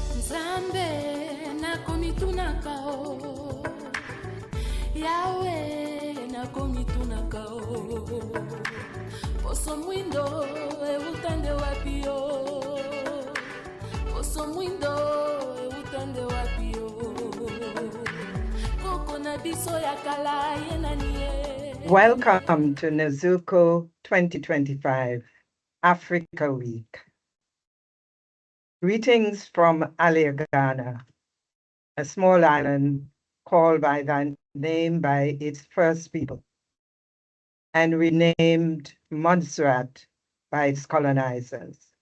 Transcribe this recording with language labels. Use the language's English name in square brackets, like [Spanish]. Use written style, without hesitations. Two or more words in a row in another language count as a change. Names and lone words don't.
[Lingala] Zambe na komitunaka o, Yahweh na komitunaka o, poso mwindo e utande wapi o, poso mwindo e utande wapi o, koko na biso ya kala ye nani ye. [English] Welcome to Nzuko 2025 Africa Week. Greetings from Ghana, a small island called by that name by its first people, and renamed Montserrat by its colonizers.